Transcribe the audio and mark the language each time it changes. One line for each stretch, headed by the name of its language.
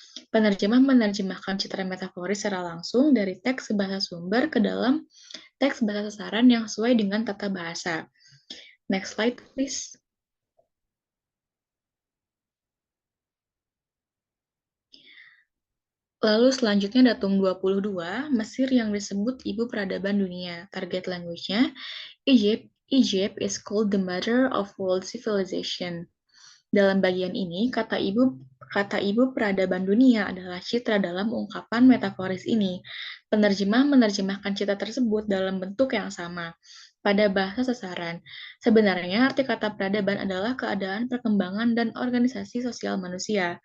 Indonesian: Penerjemah menerjemahkan citra metaforis secara langsung dari teks bahasa sumber ke dalam teks bahasa sasaran yang sesuai dengan tata bahasa.
English: Next slide, please.
Indonesian: Lalu selanjutnya datum 22, Mesir yang disebut ibu peradaban dunia.
English: Target language-nya, Egypt is called the mother of world civilization.
Indonesian: Dalam bagian ini, kata ibu peradaban dunia adalah citra dalam ungkapan metaforis ini. Penerjemah menerjemahkan citra tersebut dalam bentuk yang sama. Pada bahasa sasaran, sebenarnya arti kata peradaban adalah keadaan, perkembangan, dan organisasi sosial manusia.